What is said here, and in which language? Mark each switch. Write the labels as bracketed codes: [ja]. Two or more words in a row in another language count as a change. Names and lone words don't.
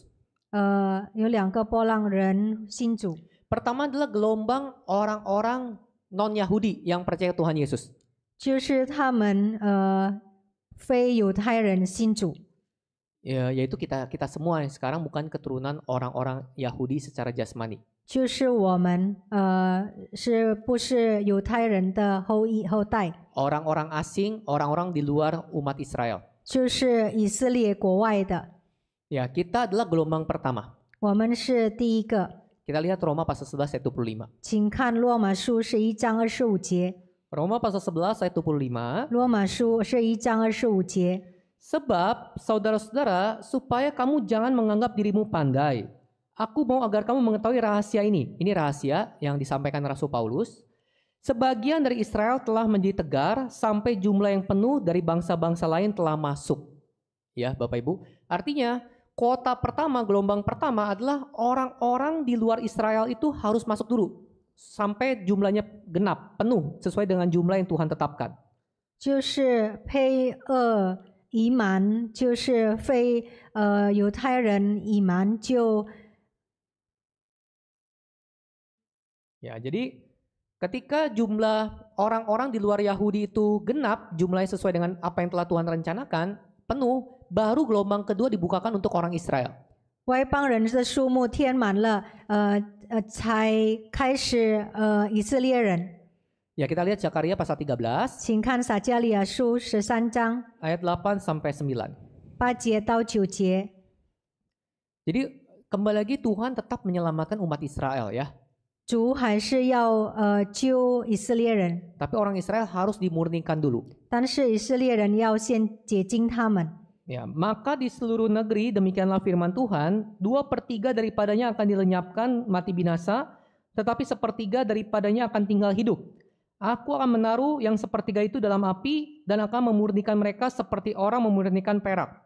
[zh] 有2个波浪人信主。 [id] Pertama adalah gelombang orang-orang non-Yahudi yang percaya Tuhan Yesus. [zh] 就是他们非犹太人信主， [id] Ya, yaitu kita semua yang sekarang bukan keturunan orang-orang Yahudi secara jasmani. [zh] 就是我们不是犹太人的后代， [id] Orang-orang asing, orang-orang di luar umat Israel. [zh] 就是以色列国外的， [id] Ya, kita adalah gelombang pertama. [zh] 我们是第一个。 [id] Kita lihat Roma pasal 11 ayat 25. [zh] 请看罗马书11章25节， [id] Roma pasal 11 ayat 25. [zh] 罗马书是1章25节。 [id] Sebab saudara-saudara, supaya kamu jangan menganggap dirimu pandai. Aku mau agar kamu mengetahui rahasia ini. Ini rahasia yang disampaikan Rasul Paulus. Sebagian dari Israel telah menjadi tegar sampai jumlah yang penuh dari bangsa-bangsa lain telah masuk. Ya, Bapak Ibu. Artinya, kuota pertama, gelombang pertama adalah orang-orang di luar Israel itu harus masuk dulu. Sampai jumlahnya genap, penuh sesuai dengan jumlah yang Tuhan tetapkan. [zh] 就是配移民，就是非犹太人移民就 [id] Ya, jadi ketika jumlah orang-orang di luar Yahudi itu genap, jumlahnya sesuai dengan apa yang telah Tuhan rencanakan, penuh, baru gelombang kedua dibukakan untuk orang Israel. [zh] 外邦人的数目填满了，才开始以色列人。 [id] Ya, kita lihat Zakaria pasal 13, [zh] 请看撒迦利亚书13章 [id] ayat 8 sampai 9. [zh] 8 节到9节。 [id] Jadi kembali lagi Tuhan tetap menyelamatkan umat Israel ya. [zh] 主还是要救以色列人， [id] Tapi orang Israel harus dimurnikan dulu. [zh] 但是以色列人要先洁净他们。 [id] Ya, maka di seluruh negeri demikianlah firman Tuhan, 2/3 daripadanya akan dilenyapkan mati binasa, tetapi sepertiga daripadanya akan tinggal hidup. Aku akan menaruh yang sepertiga itu dalam api dan akan memurnikan mereka seperti orang memurnikan perak.